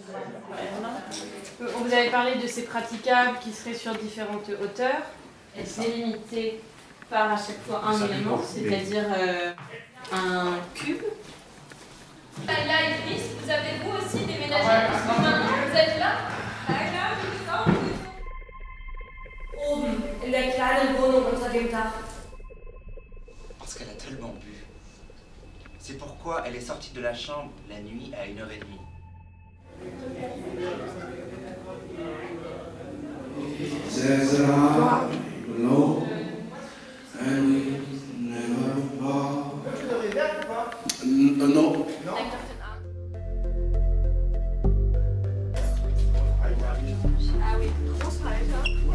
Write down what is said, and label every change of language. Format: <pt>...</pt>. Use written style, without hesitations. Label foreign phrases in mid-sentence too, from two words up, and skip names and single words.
<fr>Vous avez parlé de ces praticables qui seraient sur différentes hauteurs. Et c'est limité par à chaque fois un élément, c'est-à-dire un cube. Là, Idriss, vous avez vous aussi déménagé parce que maintenant vous êtes là.</fr> <de>Oben, in der kleinen Wohnung unter dem Dach.</de> <fr>Parce qu'elle a tellement bu. C'est pourquoi elle est sortie de la chambre la nuit à 1h30.</fr> <en>There's a heart below, and we never fall.</en> <fr>Non. Ah oui,</fr> <de>Großvater.</de>